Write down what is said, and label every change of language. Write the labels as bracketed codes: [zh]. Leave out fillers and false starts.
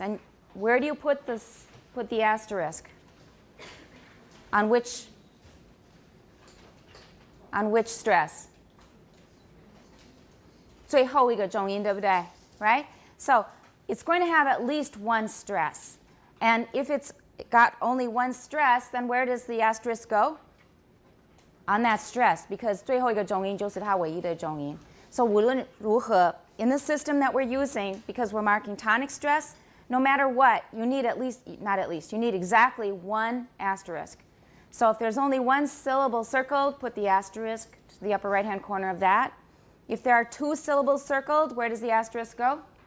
[en] And where do you put the asterisk? On which stress? [zh] 最后一个重音，对不对? [en] Right? So it's going to have at least one stress. And if it's got only one stress, then where does the asterisk go? On that stress, because [zh] 最后一个重音就是它唯一的重音. [en] So [zh] 无论如何, [en] in the system that we're using, because we're marking tonic stress, no matter what, you need you need exactly one asterisk. So if there's only one syllable circled, put the asterisk to the upper right-hand corner of that. If there are two syllables circled, where does the asterisk go?